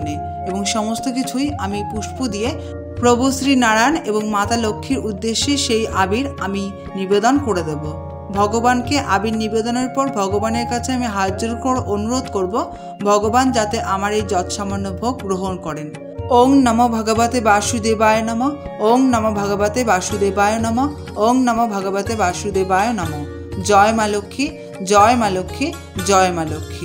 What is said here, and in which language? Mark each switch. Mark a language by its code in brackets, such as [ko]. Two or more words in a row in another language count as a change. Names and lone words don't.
[bn] এবং সমস্ত কিছুই আমি পুষ্প দিয়ে প্রভু শ্রী নারায়ণ এবং মাতা লক্ষ্মীর উদ্দেশ্যে সেই আবির আমি নিবেদন করে দেব। ভগবানকে আবির নিবেদনের পর ভগবানের কাছে আমি হাত জোড় করে অনুরোধ করব ভগবান যাতে আমার এই যৎসামান্য ভোগ গ্রহণ করেন। [sa] ওং নমো ভগবতে বাসুদেবায় নমঃ। ওং নমো ভগবতে বাসুদেবায় নমঃ। ওং নমো ভগবতে বাসুদেবায় নমঃ। [bn] জয় মা লক্ষ্মী, জয় মা লক্ষ্মী, জয় মা লক্ষ্মী।